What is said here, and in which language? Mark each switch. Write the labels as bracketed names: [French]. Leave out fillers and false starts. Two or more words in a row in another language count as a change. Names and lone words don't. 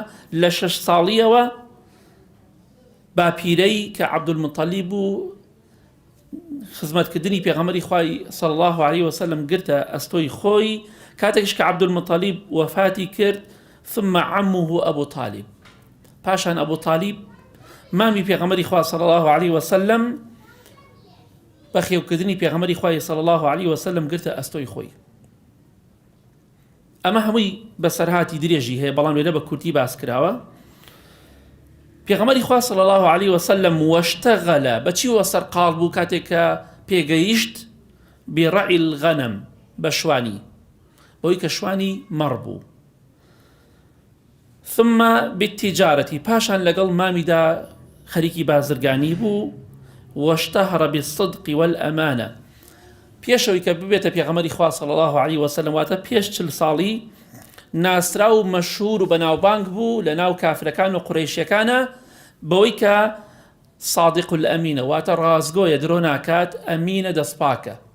[Central Kurdish] لە 6 ساڵیەوە باپیرەی کە عەبدولموطەلیب و خزمەتکردنی پێغەمبەری خوای [Arabic] صلی الله عليه وسلم [Central Kurdish] گرتە ئەستۆی خۆی کاتێکش کە عەبدولموطەلیب وەفاتی کرد. [Arabic] ثم عمه [Central Kurdish] ئەبوو طالب، پاشان ئەبوو طالب مامی پێغەمبەری خوا [Arabic] صلی الله عليه وسلم [Central Kurdish] بە خێوکردنی پێغەمبەری خوای [Arabic] صلی الله عليه وسلم [Central Kurdish] گرتە ئەستۆی خۆی. ئەمە هەمووی بەسەرهاتی درێژی هەیە، بەڵام لێرە بە کورتی باس کراوە. پێغەمبەری خوا [Arabic] صلی الله عليه وسلم واشتغل، [Central Kurdish] بەچی وە سەرقاڵ بوو کاتێک کە پێگەیشت [Arabic] بڕعی الغەنەم، [Central Kurdish] بە شوانی، بۆی کە شوانی مەڕ بوو. [Arabic] ثم بالتجارة، [Central Kurdish] پاشان لەگەڵ مامیدا خەریکی بازرگانی بوو. [Arabic] واشتهر بالصدق والأمانة، [Central Kurdish] پێشەوەی کە ببێتە پێغەمبەری خوا [Arabic] صلی الله عليه وسلم، [Central Kurdish] واتە پێش 40 ساڵی ناسرا و مەشهور و بەناوبانگ بوو لە ناو کافرەکان و قوڕەیشیەکانە بەوەی کە [Arabic] صادق الأمینە، [Central Kurdish] واتە ڕازگۆیە، درۆ ناکات، ئەمینە، دەستپاکە.